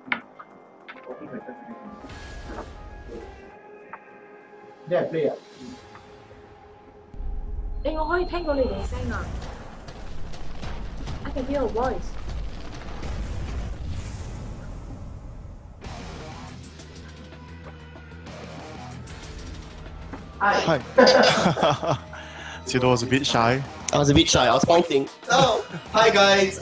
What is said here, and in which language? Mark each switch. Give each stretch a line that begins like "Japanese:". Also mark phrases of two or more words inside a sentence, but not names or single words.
English: Opening right. There, play 啊！
Cantonese: 我可以聽到你哋聲啊 ！
English: I can hear your voice。 Hi. Theodore was a bit shy. I was a bit shy. I was pointing. Oh, hi guys.